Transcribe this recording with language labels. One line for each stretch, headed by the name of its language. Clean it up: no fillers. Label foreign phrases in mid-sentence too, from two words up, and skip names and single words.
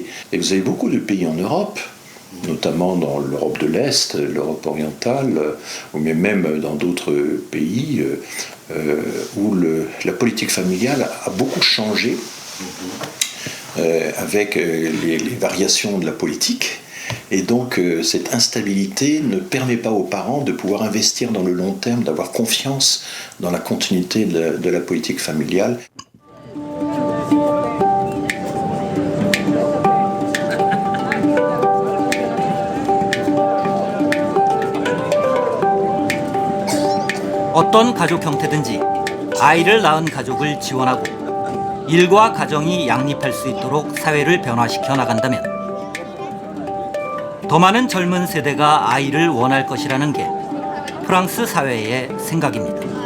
French: Et vous avez beaucoup de pays en Europe, notamment dans l'Europe de l'Est, l'Europe orientale, ou même dans d'autres pays, où la politique familiale a beaucoup changé avec les variations de la politique. Et donc cette instabilité ne permet pas aux parents de pouvoir investir dans le long terme, d'avoir confiance dans la continuité de la politique familiale.
Korean: 어떤 가족 형태든지 아이를 낳은 가족을 지원하고 일과 가정이 양립할 수 있도록 사회를 변화시켜 나간다면 더 많은 젊은 세대가 아이를 원할 것이라는 게 프랑스 사회의 생각입니다.